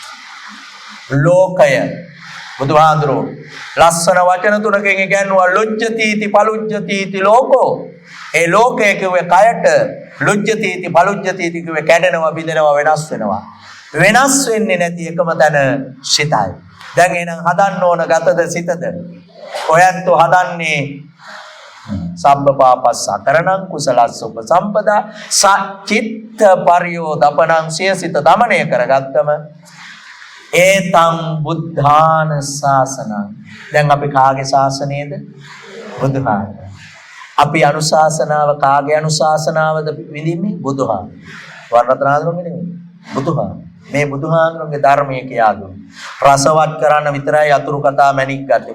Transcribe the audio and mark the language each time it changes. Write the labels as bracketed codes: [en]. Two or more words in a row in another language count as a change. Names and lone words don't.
[si] ලෝකය බුදුහාඳුරෝ ලස්සන වචන තුනකින් කියනවා [pi] ලොජ්ජතිති පලුජ්ජතිති ලෝකෝ. [si] ඒ ලෝකයේ කිව්වේ කයට, [pi] ලොජ්ජතිති පලුජ්ජතිති [si] කිව්වේ කැඩෙනවා, බිඳෙනවා, වෙනස් වෙනවා. වෙනස් වෙන්නේ නැති එකම තැන සිතයි. දැන් එහෙනම් හදන්න ඕන ගතද සිතද? ඔයත් හදන්නේ [pi] සබ්බපාපස්ස කරණං කුසලස්ස උපසම්පදා සචිත්ත පරියෝදපණං [si] සිත දමණය කරගත්තම [pi] ඒතං බුද්ධාන ශාසනං. [si] දැන් අපි කාගේ ශාසනයේද? බුදුහාම. අපි අනුශාසනාව කාගේ අනුශාසනාවද විඳින්නේ? බුදුහාම. වරණතරාඳුරුගේ නෙමෙයි. බුදුහාම. මේ බුදුහාඳුරුගේ ධර්මයේ කියා දුන්නේ. රසවත් කරන්න විතරයි අතුරු කතා මණික් ගත්තේ.